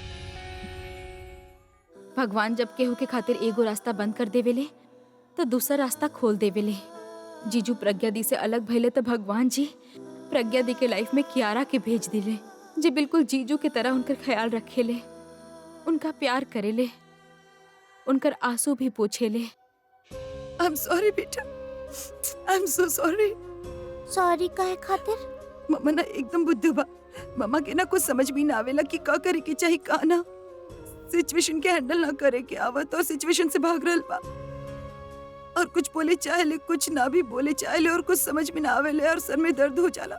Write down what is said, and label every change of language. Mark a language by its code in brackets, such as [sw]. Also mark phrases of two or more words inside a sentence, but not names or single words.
[bho] भगवान जब केहू के खातिर एगो रास्ता बंद कर देवेले तो दूसरा रास्ता खोल देवेले। जीजू प्रज्ञा दी से अलग भइले तो भगवान जी प्रज्ञा दी के लाइफ में कियारा के भेज दिले, जे बिल्कुल जीजू के तरह उनकर ख्याल रखेले, उनका प्यार करेले, उनकर आंसू भी पोछेले। [en] I'm sorry [bho] बेटा, [en] I'm so sorry। [bho] सॉरी काहे खातिर? मम्मा ना एकदम बुद्धू बा। मम्मा के ना कुछ समझ भी ना आवेला कि का करे के चाहिए का ना। सिचुएशन के हैंडल ना करे के आवत और सिचुएशन से भाग रहल बा। और कुछ बोले चाहेले, कुछ ना भी बोले चाहेले, और कुछ समझ में ना आवेले और सर में दर्द हो जाला।